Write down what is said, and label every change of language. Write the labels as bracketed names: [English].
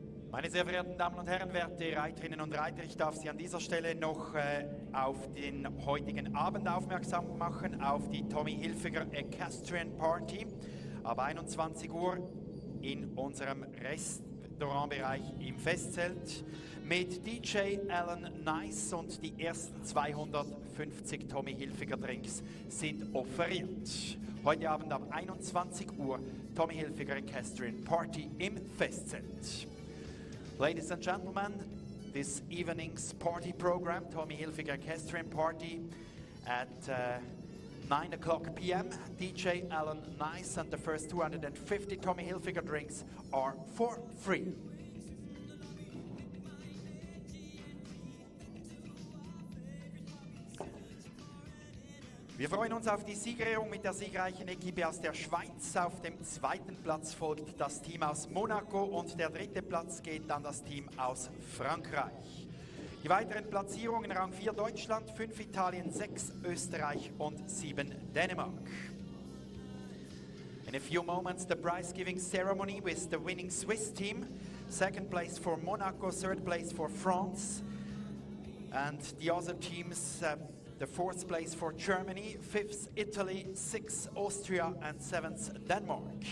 [German] Meine sehr verehrten Damen und Herren, werte Reiterinnen und Reiter, ich darf Sie an dieser Stelle noch auf den heutigen Abend aufmerksam machen, auf die Tommy Hilfiger Equestrian Party ab 21 Uhr in unserem Restaurantbereich im Festzelt mit DJ Alan Nice, und die ersten 250 Tommy Hilfiger Drinks sind offeriert. Heute Abend ab 21 Uhr Tommy Hilfiger Equestrian Party im Festzelt. [English] Ladies and gentlemen, this evening's party program, Tommy Hilfiger Equestrian Party, at 9 o'clock p.m. DJ Alan Nice and the first 250 Tommy Hilfiger drinks are for free. [German] Wir freuen uns auf die Siegerehrung mit der siegreichen Equipe aus der Schweiz. Auf dem zweiten Platz folgt das Team aus Monaco und der dritte Platz geht an das Team aus Frankreich. Die weiteren Platzierungen: Rang 4 Deutschland, 5 Italien, 6 Österreich und 7 Dänemark. [English] In a few moments, the prize-giving ceremony with the winning Swiss team. Second place for Monaco, third place for France, and the other teams. The fourth place for Germany, fifth Italy, sixth Austria and seventh Denmark.